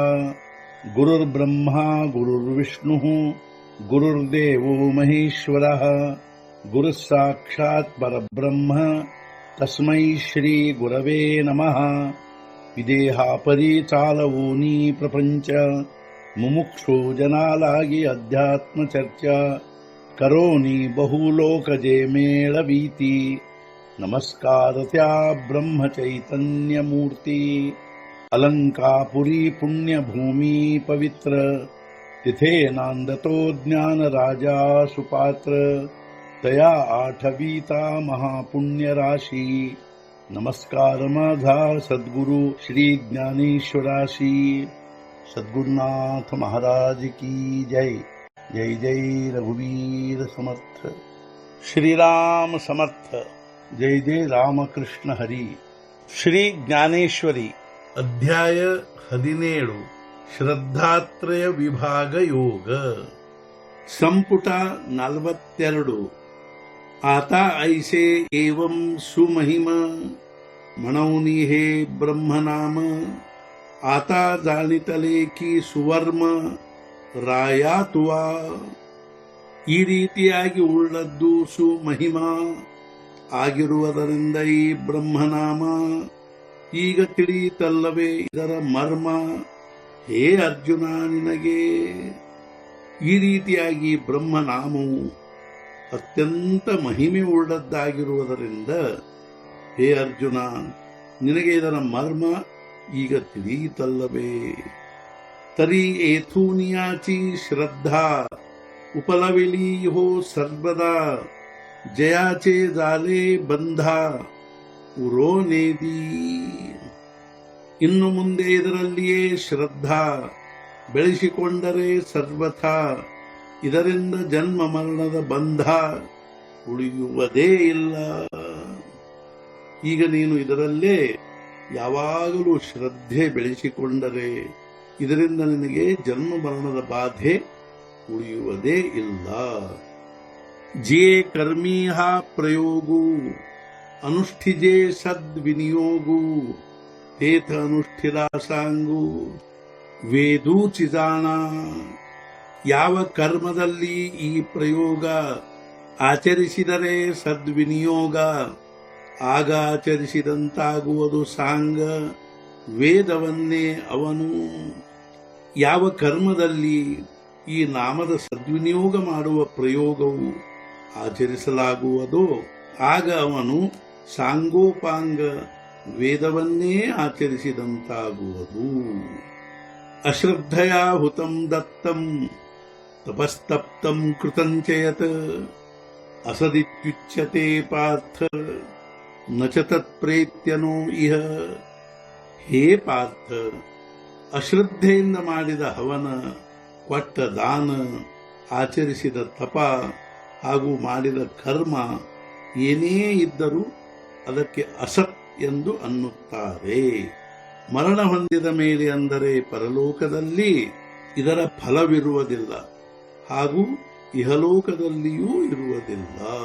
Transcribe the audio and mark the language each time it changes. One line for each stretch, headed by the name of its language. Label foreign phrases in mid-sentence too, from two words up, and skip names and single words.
Sanskrit: गुरुर्ब्रह्मा गुरुर्विष्णुः गुरुर्देवो महेश्वरः गुरुः साक्षात् परब्रह्म तस्मै श्री गुरवे नमः।
Marathi: विदेहापरि चालवूनी प्रपंच मुमुक्षु जनालागी अध्यात्म चर्चा करोनी बहुलोकजे मेळवीती। नमस्कार त्या ब्रह्म चैतन्य मूर्ती अलंकापुरी पुण्यभूमी पवित्र तिथे नांदतो ज्ञान राजा सुपात्र तया आठवीता महापुण्य राशी। नमस्कार माझा सद्गुरु श्री ज्ञानेश्वराशी। सद्गुरुनाथ महाराज की जय। जय जय रघुवीर समर्थ। श्रीराम समर्थ। जय जय रामकृष्ण हरी।
Kannada: ಶ್ರೀ ಜ್ಞಾನೇಶ್ವರಿ ಅಧ್ಯಾಯ 17 ಶ್ರದ್ಧಾತ್ರಯ ವಿಭಾಗ ಯೋಗ ಸಂಪುಟ 42
Marathi: आता ऐसे एवं सुमहिम म्हणवनी हे ब्रह्मनाम आता जाणितले की सुवर्म रायातुव।
Kannada: ಈ ರೀತಿಯಾಗಿ ಉಳ್ಳದ್ದು ಸುಮಹಿಮ ಆಗಿರುವುದರಿಂದ ಈ ಬ್ರಹ್ಮನಾಮ ಈಗ ತಿಳಿಯಿತಲ್ಲವೇ ಇದರ ಮರ್ಮ? ಹೇ ಅರ್ಜುನ, ನಿನಗೆ ಈ ರೀತಿಯಾಗಿ ಬ್ರಹ್ಮನಾಮವು ಅತ್ಯಂತ ಮಹಿಮೆ ಉಳ್ಳದ್ದಾಗಿರುವುದರಿಂದ ಹೇ ಅರ್ಜುನ, ನಿನಗೆ ಇದರ ಮರ್ಮ ಈಗ ತಿಳಿಯಿತಲ್ಲವೇ?
Marathi: तरी येथूनियाची श्रद्धा उपलविली हो सर्वदा जयाचे जाले बंध उरोनेदी।
Kannada: ಇನ್ನು ಮುಂದೆ ಇದರಲ್ಲಿಯೇ ಶ್ರದ್ಧಾ ಬೆಳೆಸಿಕೊಂಡರೆ ಸರ್ವಥಾ ಇದರಿಂದ ಜನ್ಮ ಮರಣದ ಬಂಧ ಉಳಿಯುವುದೇ ಇಲ್ಲ। ಈಗ ನೀನು ಇದರಲ್ಲೇ ಯಾವಾಗಲೂ ಶ್ರದ್ಧೆ ಬೆಳೆಸಿಕೊಂಡರೆ ಇದರಿಂದ ನಿನಗೆ ಜನ್ಮ ಮರಣದ ಬಾಧೆ ಉಳಿಯುವುದೇ ಇಲ್ಲ।
Marathi: जे कर्मी हा प्रयोगू अनुष्ठिजे सद्विनियोगू तेथ अनुष्ठिला सांगू वेदूचि जाण।
Kannada: ಯಾವ ಕರ್ಮದಲ್ಲಿ ಈ ಪ್ರಯೋಗ ಆಚರಿಸಿದರೆ ಸದ್ವಿನಿಯೋಗ ಆಗ ಆಚರಿಸಿದಂತಾಗುವುದು ಸಾಂಗ ವೇದವನ್ನೇ ಅವನು। ಯಾವ ಕರ್ಮದಲ್ಲಿ ಈ ನಾಮದ ಸದ್ವಿನಿಯೋಗ ಮಾಡುವ ಪ್ರಯೋಗವು ಆಚರಿಸಲಾಗುವುದೋ ಆಗ ಅವನು ಸಾಂಗೋಪಾಂಗ ವೇದವನ್ನೇ ಆಚರಿಸಿದಂತಾಗುವುದು।
Sanskrit: ಅಶ್ರದ್ಧಯಾ ಹುತಂ ದತ್ತಂ ತಪಸ್ತಪ್ತಂ ಕೃತಂಚಯತ್ ಅಸದಿತ್ಯುಚ್ಯತೆ ಪಾರ್ಥ ನ ಚ ತತ್ಪ್ರೇತ್ಯನೋ ಇಹ।
Kannada: ಹೇ ಪಾರ್ಥ, ಅಶ್ರದ್ಧೆಯಿಂದ ಮಾಡಿದ ಹವನ, ಕೊಟ್ಟ ದಾನ, ಆಚರಿಸಿದ ತಪ ಹಾಗೂ ಮಾಡಿದ ಕರ್ಮ ಏನೇ ಇದ್ದರೂ ಅದಕ್ಕೆ ಅಸತ್ ಎಂದು ಅನ್ನುತ್ತಾರೆ। ಮರಣ ಹೊಂದಿದ ಮೇಲೆ ಅಂದರೆ ಪರಲೋಕದಲ್ಲಿ ಇದರ ಫಲವಿರುವುದಿಲ್ಲ ಹಾಗೂ ಇಹಲೋಕದಲ್ಲಿಯೂ ಇರುವುದಿಲ್ಲ।